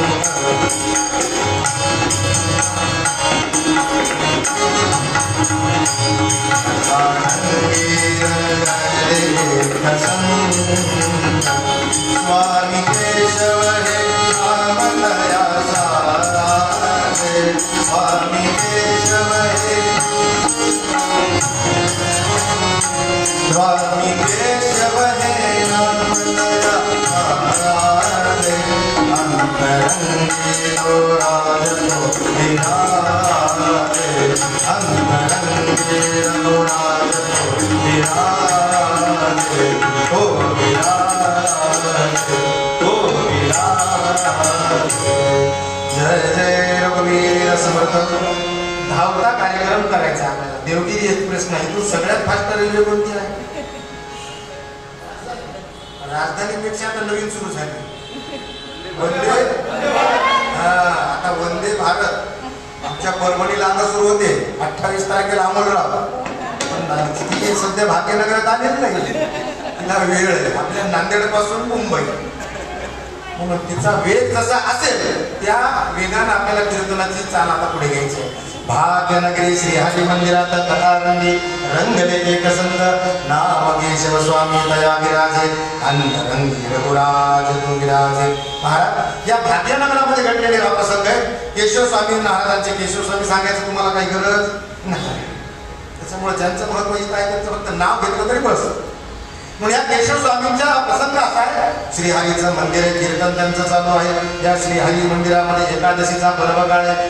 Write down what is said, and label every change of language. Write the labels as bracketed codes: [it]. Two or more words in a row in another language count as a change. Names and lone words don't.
[mr] स्वामी केशव हे रामदया सारा. स्वामी केशव हे स्वामी केशव हे रामदया सारा. अंतरंगी राज तो विराजे. अंतरंगी राज तो विराजे. ओ विराजे, ओ विराजे. जय जय रघुवीर समर्थ. धावता कार्यक्रम करायचा आपल्याला. देवगिरी एक्सप्रेस नाही, तू सगळ्यात फास्ट रेल्वे कोणती आहे? राजधानीपेक्षा आता नवीन सुरू झाली वंदे. आता वंदे भारत आमच्या परभणीला आता सुरू होते 28 तारखेला अमोलराव. पण ती सध्या भाग्यनगरात आलेली नाही, तिला वेळ आहे आपल्या नांदेड पासून मुंबई. म्हणून तिचा वेग जसा असेल त्या वेगानं आपल्याला कीर्तनाची चाल आता पुढे घ्यायची आहे. भाग्यनगरी श्री हरी मंदिरात कथारंगी रंगले एक संत. नाम केशव स्वामी दया विराजे. अंतरंगी रघुराज तू विराजे. महाराज या भाग्यनगरामध्ये घडलेले हा प्रसंग आहे. केशव स्वामी महाराजांचे. केशव स्वामी सांगायचं तुम्हाला काही गरज नाही, त्याच्यामुळे ज्यांचं महत्व इथं आहे त्यांचं फक्त नाव घेतलं तरी बस. म्हणून या केशव स्वामींचा प्रसंग असा आहे. श्रीहरीचं मंदिर आहे, कीर्तन त्यांचं चालू आहे. या श्रीहरी मंदिरामध्ये एकादशीचा पर्वकाळ आहे.